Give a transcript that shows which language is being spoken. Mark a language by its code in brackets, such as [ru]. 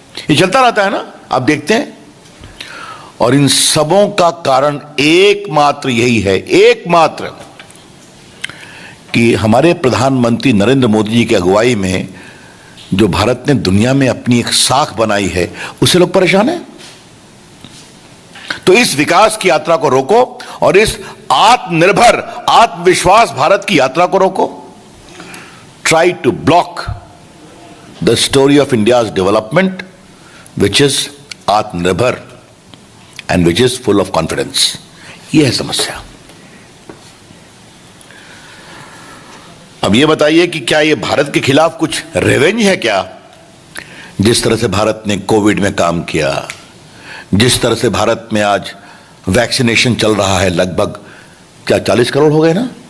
[hi] ये चलता रहता है ना, आप देखते हैं। और इन सबों का कारण एकमात्र यही है, एकमात्र, कि हमारे प्रधानमंत्री नरेंद्र मोदी जी की अगुवाई में जो भारत ने दुनिया में अपनी एक साख बनाई है, उससे लोग परेशान हैं। तो इस विकास की यात्रा को रोको और इस आत्मनिर्भर, आत्मविश्वास भारत की यात्रा को रोको। [en] Try to block the story of India's development, which is aatmanirbhar and which is full of confidence. [hi] ये है समस्या. अब ये बताइए कि क्या ये भारत के खिलाफ कुछ रिवेंज है क्या? जिस तरह से भारत ने कोविड में काम किया, जिस तरह से भारत में आज वैक्सीनेशन चल रहा है, लगभग क्या 40 करोड़ हो गए ना?